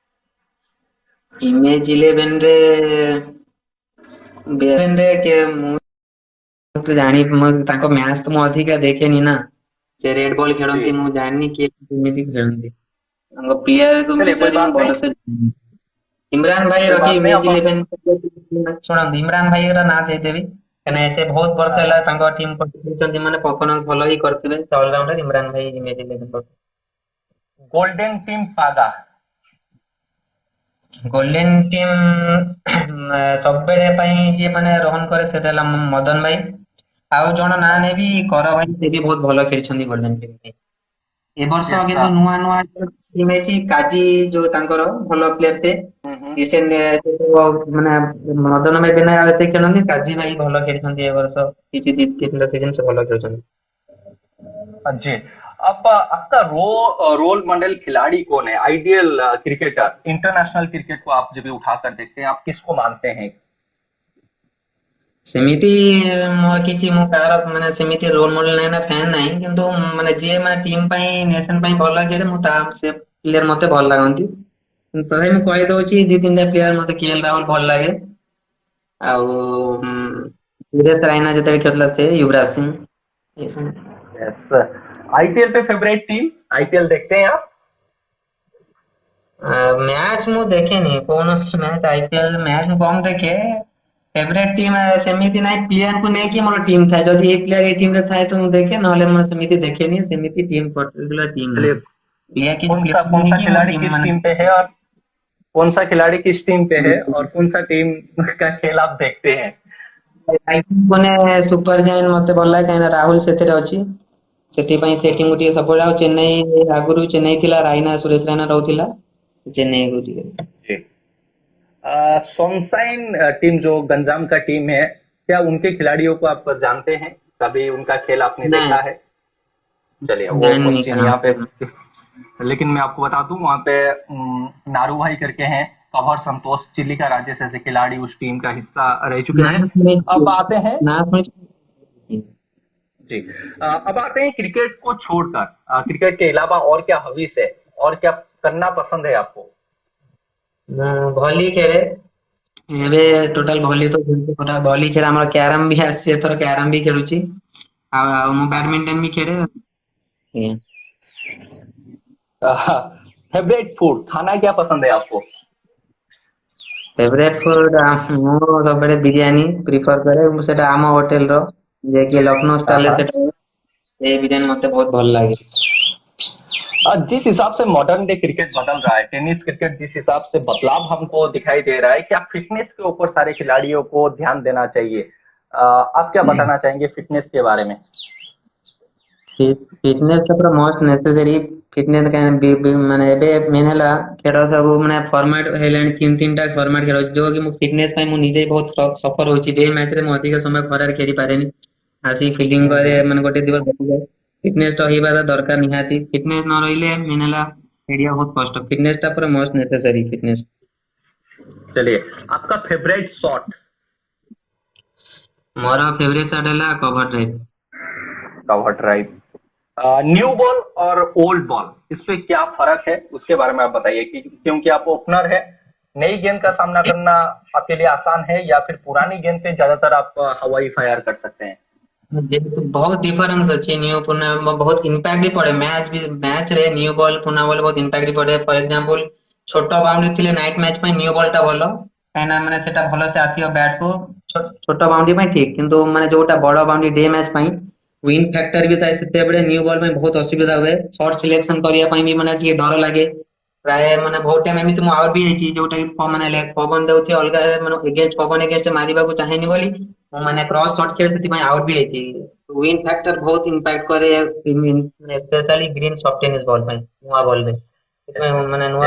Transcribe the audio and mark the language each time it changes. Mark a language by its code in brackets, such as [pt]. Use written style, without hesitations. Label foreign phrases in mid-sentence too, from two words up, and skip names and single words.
[or] ଇମେଜ ମୁଁ ତ ତାଙ୍କ ମ୍ୟାଚ୍ ତ ମୁଁ ଅଧିକା ଦେଖେନି ନା, ସେ [en] red ball [hi] जी। [or] ଖେଳନ୍ତି, ମୁଁ ଜାଣିନି କିଏ କେମିତି ଖେଳନ୍ତି, ତାଙ୍କ ପ୍ଲେୟାର [hi] चलिए, कोई [or] ବିଷୟରେ ମୁଁ [hi] बात नहीं। [or] ଭଲସେ ଜାଣିନି। ଇମ୍ରାନ ଭାଇ [hi] कोई [or] ରଖି [hi] बात नहीं [or] ଇମେଜ [hi] अब। [or] 11 ଶୁଣନ୍ତୁ ଇମ୍ରାନ ଭାଇର ନାଁ ଦେଇଦେବି କାହିଁକିନା ସେ ବହୁତ ବର୍ଷ [hi] हाँ [or] ହେଲା [hi] हाँ। [or] ତାଙ୍କ ଟିମ୍ କରିଛନ୍ତି ମାନେ ପରଫର୍ମାନ୍ସ ଭଲ ହିଁ କରିଥିବେ ସେ ଅଲରାଉଣ୍ଡର ଇମ୍ରାନ ଭାଇ ଇମେଜ 11 [en] golden team [hi] पागा। [en] golden team [or] ସବୁବେଳେ ପାଇଁ ଯିଏ ମାନେ ରନ୍ କରେ ସେଟା ହେଲା ମଦନ ଭାଇ ଆଉ ଜଣ ନାଁ [hi] हाँ। [or] ନେବି କର ଭାଇ ସେ ବି ବହୁତ ଭଲ ଖେଳିଛନ୍ତି [en] golden team [or] ପାଇଁ ଏ ବର୍ଷ [hi] यस [or] କିନ୍ତୁ [hi] हाँ। [or] ନୂଆ ନୂଆ ଟିମ୍ ହେଇଛି କାଜି ଯୋଉ ତାଙ୍କର ଭଲ ପ୍ଲେୟର ସେ [hi] हम्म। [or] ରିସେଣ୍ଟ ମାନେ ମଦନ ଭାଇ ବିନା ଆଉ ଏତେ ଖେଳନ୍ତି କାଜି ଭାଇ ଭଲ ଖେଳିଛନ୍ତି ଏ ବର୍ଷ କିଛି ଦି ତିନିଟା ସିଜନ ସେ ଭଲ ଖେଳୁଛନ୍ତି [hi] हाँ जी। अब आपका [en] role model [hi] खिलाड़ी कौन है, [en] ideal cricketer international cricket [hi] को आप जब भी उठाकर देखते हैं आप किसको मानते हैं? [or] ସେମିତି ମୋର କିଛି ମୁଁ କାହାର ମାନେ ସେମିତି [en] role model [or] ନାହିଁ ନା ଫ୍ୟାନ ନାହିଁ କିନ୍ତୁ ମାନେ ଯିଏ ମାନେ ଟିମ୍ ପାଇଁ ନେସନ ପାଇଁ ଭଲ ଖେଳେ ମୁଁ ତା ସେ ପ୍ଲେୟର ମତେ ଭଲ ଲାଗନ୍ତି ତଥାପି ମୁଁ କହିଦଉଛି ଦି ତିନିଟା ପ୍ଲେୟର ମତେ କେଏଲ ରାହୁଲ ଭଲ ଲାଗେ ଆଉ ସୁରେଶ ରାଇନା ଯେତେବେଳେ ଖେଳୁଥିଲା ସେ युवराज सिंह [hi] ये सब यस। आईपीएल पे [en] favourite team, [hi] आईपीएल देखते हैं आप? [or] ମ୍ୟାଚ୍ ମୁଁ ଦେଖେନି କୌଣସି ମ୍ୟାଚ୍ [en] IPL match [or] ମୁଁ କମ ଦେଖେ [en] favourite team [or] ସେମିତି ନାହିଁ ପ୍ଲେୟାରକୁ ନେଇକି ମୋର ଟିମ୍ ଥାଏ ଯଦି ଏଇ ପ୍ଲେୟାର ଏଇ ଟିମ୍ ରେ ଥାଏ ତ ମୁଁ ଦେଖେ ନହେଲେ ମୁଁ ସେମିତି ଦେଖେନି सेମିତି ଟିମ୍ [en] particular team [hi] चलिए, ନାହିଁ प्लेयर किसी प्लेयर को कौन सा [or] नेଇକି ମୋ [hi] खिलाड़ी [or] ଟିମ୍ [hi] किस [or] ମାନେ [hi] टीम पे है और कौन सा खिलाड़ी किस टीम पे है और कौन सा टीम का खेल आप देखते हैं? [or] ମାନେ ସୁପର ଜାଏଣ୍ଟ ମତେ ଭଲ ଲାଗେ କାହିଁକିନା ରାହୁଲ ସେଥିରେ ଅଛି ସେଥିପାଇଁ ସେ ଟିମ୍ ଟିକେ ସବୁବେଳେ ଆଉ ଚେନ୍ନାଇ ଆଗରୁ ଚେନ୍ନାଇ ଥିଲା ରାଇନା ସୁରେଶ ରାଇନା ରହୁଥିଲା ଚେନ୍ନାଇ କୁ ଟିକେ [hi] जी। सनशाइन टीम जो गंजाम का टीम है, क्या उनके खिलाड़ियों को आप जानते हैं? कभी उनका खेल आपने [or] ନା [hi] देखा है? चलिए, वो [or] ଜାଣିନି [hi] क्वेश्चन [or] କାହା [hi] यहाँ पे, लेकिन मैं आपको बता दूं वहां पे नारू भाई करके हैं, कवर संतोष चिल्लिका राजेश ऐसे खिलाड़ी उस टीम का हिस्सा रह चुके [or] ନା [hi] हैं। [or] ଶୁଣିଛି [hi] अब आते हैं, [or] ନା ଶୁଣିଛି [hi] जी, अब आते हैं क्रिकेट को छोड़कर, क्रिकेट के अलावा और क्या हॉबीज है और क्या करना पसंद है आपको? [or] ମୁଁ ଭଲି ଖେଳେ ଏବେ ଟୋଟାଲ ଭଲି ତ ଖେଳୁଛି ପୁରା ଭଲି ଖେଳେ ଆମର କ୍ୟାରମ ବି ଆସିଛି ଏଥର କ୍ୟାରମ ବି ଖେଳୁଛି ଆଉ ମୁଁ ବ୍ୟାଡମିଣ୍ଟନ ବି ଖେଳେ ଆଜ୍ଞା। [en] favourite food, [hi] खाना क्या पसंद है आपको? [en] favourite food [or] ମୁଁ ସବୁବେଳେ ବିରିୟାନୀ ପ୍ରିଫର କରେ ମୁଁ ସେଟା ଆମ ହୋଟେଲ ର ଯିଏକି ଲକ୍ଷ୍ନୌ [hi] हाँ [or] ଷ୍ଟାଇଲ ରେ [hi] हाँ। [or] ସେଟା ସେଇ ବିରିୟାନୀ ମତେ ବହୁତ ଭଲ ଲାଗେ [hi] जिस हिसाब से [en] modern day cricket [hi] बदल रहा है, [en] tennis cricket [hi] जिस हिसाब से बदलाव हमको दिखाई दे रहा है, क्या फिटनेस के ऊपर सारे खिलाड़ियों को ध्यान देना चाहिए? आप क्या बताना चाहेंगे फिटनेस के बारे में? [or] ଫିଟନେସ ଟା ପୁରା [en] must necessary [or] ଫିଟନେସ କାହିଁକି ମାନେ ଏବେ ମେନ୍ ହେଲା ଖେଳ ସବୁ ମାନେ ଫର୍ମାଟ ହେଲାଣି ତିନି ତିନିଟା ଫର୍ମାଟ ଖେଳ ଅଛି ଯୋଉ କି ମୁଁ ଫିଟନେସ ପାଇଁ ମୁଁ ନିଜେ ବହୁତ ସଫର ହଉଛି [en] day match [or] ରେ ମୁଁ ଅଧିକ ସମୟ ଖରାରେ ଖେଳି ପାରେନି ଆସିକି ଫିଲ୍ଡିଂ କରେ [hi] हम्म। [or] ମାନେ ଗୋଟେ ଦିବସ ବସିଯାଏ ଫିଟନେସ ରହିବା ଦରକାର ନିହାତି ଫିଟନେସ ନ ରହିଲେ ମେନ୍ ହେଲା ଖେଳିବା ବହୁତ କଷ୍ଟ ଫିଟନେସ ଟା ପୁରା [en] must necessary [or] ଫିଟନେସ [hi] चलिए, आपका [en] favourite shot? [or] ମୋର [en] favourite shot [or] ହେଲା [en] cover drive cover drive. new ball [hi] और [en] old ball, [hi] इस पे क्या फर्क है उसके बारे में आप बताइए, कि क्योंकि आप ओपनर है, नई गेंद का सामना करना आपके लिए आसान है या फिर पुरानी गेंद पे ज्यादातर आप हवाई फायर कर सकते हैं? [or] ଯେହେତୁ ବହୁତ ଡିଫରେନ୍ସ ଅଛି ନ୍ୟू ପୁରୁଣା ବହୁତ ଇମ୍ପାକ୍ଟ ବି ପଡେ ମ୍ୟାଚ୍ ରେ [en] new ball [or] ପୁରୁଣା ବଲ୍ ବହୁତ ଇମ୍ପାକ୍ଟ ବି ପଡେ [en] for example [or] ଛୋଟ ବାଉଣ୍ଡରୀ ଥିଲେ [en] night match [or] ପାଇଁ ନ୍ୟୁ ବଲ୍ ଟା ଭଲ କାହିଁକିନା ମାନେ ସେଟା ଭଲସେ ଆସିବ ବ୍ୟାଟ୍ କୁ ଛୋଟ ବାଉଣ୍ଡରୀ ପାଇଁ ଠିକ କିନ୍ତୁ ମାନେ ଯୋଉଟା ବଡ ବାଉଣ୍ଡରୀ [en] day match [or] ପାଇଁ [en] wind factor [or] ବି ଥାଏ ସେତେବେଳେ [en] new ball [or] ପାଇଁ ବହୁତ ଅସୁବିଧା ହୁଏ [en] shot selection [or] କରିବା ପାଇଁ ବି ମାନେ ଟିକେ ଡର ଲାଗେ ପ୍ରାୟ ମାନେ ବହୁତ ଟାଇମ ଏମିତି ମୁଁ ଆଉଟ ବି ହେଇଛି ଯୋଉଟା କି ମାନେ ପବନ ଦେଉଥିବ ଅଲଗା ମାନେ ଏଗେନ୍ଷ୍ଟ ପବନ ଏଗେନ୍ଷ୍ଟ ମାରିବାକୁ ଚାହେଁନି ବୋଲି ମୁଁ ମାନେ [en] cross shot [or] ଖେଳେ ସେଥିପାଇଁ ଆଉଟ ବି ହେଇଛି [en] wind factor [or] ବହୁତ ଇମ୍ପାକ୍ଟ କରେ [en] specially green soft tennis ball [or] ପାଇଁ ନୂଆ ବଲ୍ ରେ ସେଥିପାଇଁ ମାନେ ନୂଆ